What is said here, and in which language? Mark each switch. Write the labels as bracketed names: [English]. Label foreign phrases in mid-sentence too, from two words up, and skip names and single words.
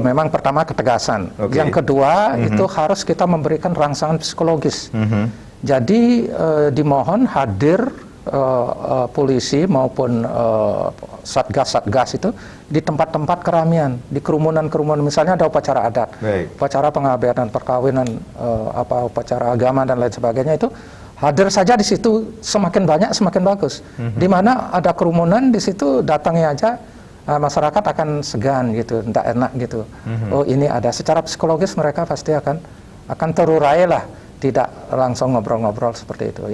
[Indonesian] Memang pertama ketegasan. Yang kedua, itu harus kita memberikan rangsangan psikologis. Jadi dimohon hadir polisi maupun satgas-satgas itu di tempat-tempat keramaian, di kerumunan-kerumunan, misalnya ada upacara adat, upacara pengabenan, perkawinan, upacara agama dan lain sebagainya, itu hadir saja di situ, semakin banyak semakin bagus. Di mana ada kerumunan di situ, datangnya aja masyarakat akan segan gitu, tidak enak gitu. Oh ini ada, secara psikologis mereka pasti akan terurai lah, tidak langsung ngobrol-ngobrol seperti itu.